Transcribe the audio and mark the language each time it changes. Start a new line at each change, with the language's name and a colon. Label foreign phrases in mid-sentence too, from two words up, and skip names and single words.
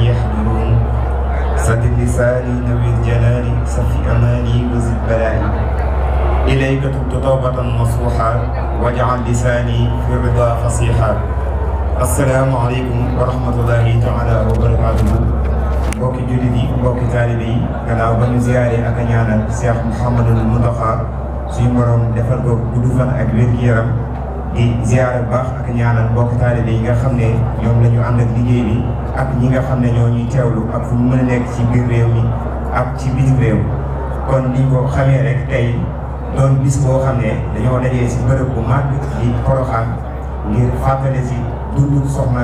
Arabic: يحضرون سدد لساني نوير جناني صفي أماني وزد بلائي إليك تبت توبة نصوحا واجعل لساني في الرضا فصيحا السلام عليكم ورحمة الله تعالى وبركاته
Wolof: mbokki jullit yi mbokki taalibe yi gannaaw ba ñu ziyaare ak a ñaanal Cheikh Mouhamadul Mountakha suñu borom defal ko gudd fan ak wér-gu-yaram di ziyaare bu baax ak ñaanal mbokki taalibe yi nga xam ne ñoom la ñu ànd ak liggéey bi ak ñi nga xam ne ñoo ñuy teewlu ak fu ñu mën a nekk ci biir réew mi ak ci bitim réew kon niñ ko xamee rek tey doon bis boo xam ne dañoo dajee ci bërëb bu màgg di Porokhane ngir fàttale ci dundu soxna